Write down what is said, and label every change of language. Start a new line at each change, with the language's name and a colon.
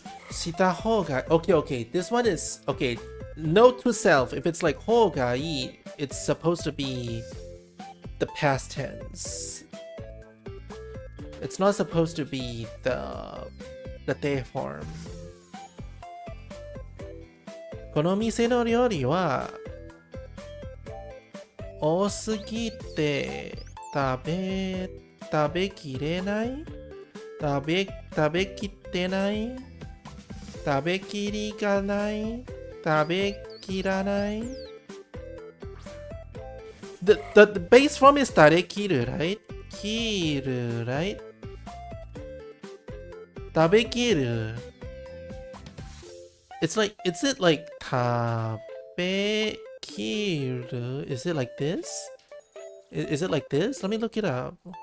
English: Shita hoga. Okay. This one is okay. Note to self: if it's like hogai, it's supposed to be the past tense. It's not supposed to be the te form.
Japanese: この店の料理は多すぎて食べきれない食べきってない食べきりがない食べきらない
English: The base form is 食べきる right? きる right? 食べきる It's like, is it like 食べきる Is it like this? Is it like this? Let me look it up.